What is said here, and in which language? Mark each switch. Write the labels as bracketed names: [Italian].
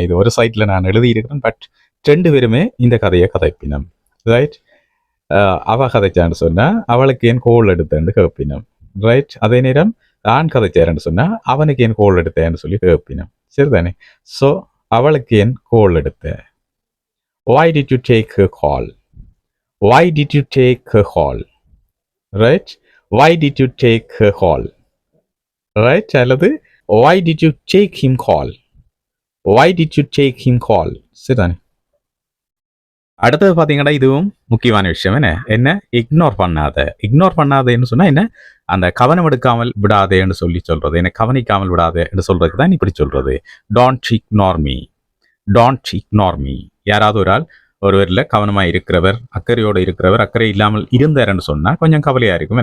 [Tamil] இது ஒரு சைட்ல நான் எழுதியிருக்கிறேன், பட் ரெண்டு பேருமே இந்த கதையை கதைப்பினம். ரைட். அவ கதைச்சான்னு சொன்னா அவளுக்கு ஏன் கோல் எடுத்தேன்னு கேட்பினம். ரைட். அதே நேரம் ஆண் கதைச்சாருன்னு சொன்னா அவனுக்கு ஏன் கோல் எடுத்தேன்னு சொல்லி கேட்பினம். சரிதானே? ஸோ அவளுக்கு ஏன் கோல் எடுத்த? [English] Why did you take her call? Why did you take her call? Right? Why did you take her call? Right? அல்லது why did you take him call? Why did you take him call? [Tamil] சரிதானே? அடுத்தது பார்த்தீங்கன்னா இதுவும் முக்கியமான விஷயம். என்ன, ignore பண்ணாத. Ignore பண்ணாதேன்னு சொன்னா என்ன, அந்த கவனம் எடுக்காமல் விடாதேன்னு சொல்லி சொல்றது. என்ன, கவனிக்காமல் விடாதே என்று சொல்றதுக்கு தான் இப்படி சொல்றது. [English] Don't ignore me. Don't ignore me. [Tamil] யாராவது ஒரு ஆள் ஒருவரில் கவனமாக இருக்கிறவர், அக்கறையோடு இருக்கிறவர், அக்கறை இல்லாமல் இருந்தாருன்னு சொன்னா கொஞ்சம் கவலையா இருக்கும்.